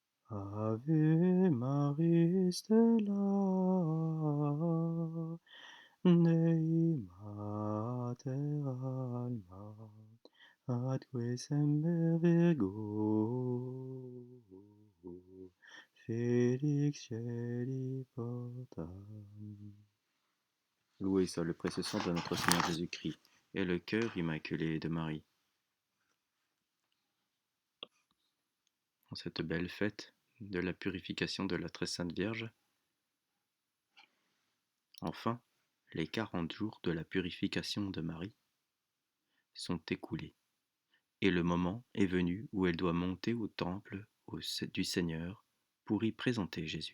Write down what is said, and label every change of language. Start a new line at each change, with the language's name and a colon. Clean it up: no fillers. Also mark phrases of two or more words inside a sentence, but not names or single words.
Latin: Ave Maris Stella, Dei Mater Alma, atque semper Virgo, Felix Celi portam.
French: Loué soit le précieux sang de notre Seigneur Jésus-Christ et le cœur immaculé de Marie. En cette belle fête de la purification de la très sainte Vierge, enfin, les 40 jours de la purification de Marie sont écoulés, et le moment est venu où elle doit monter au temple du Seigneur pour y présenter Jésus.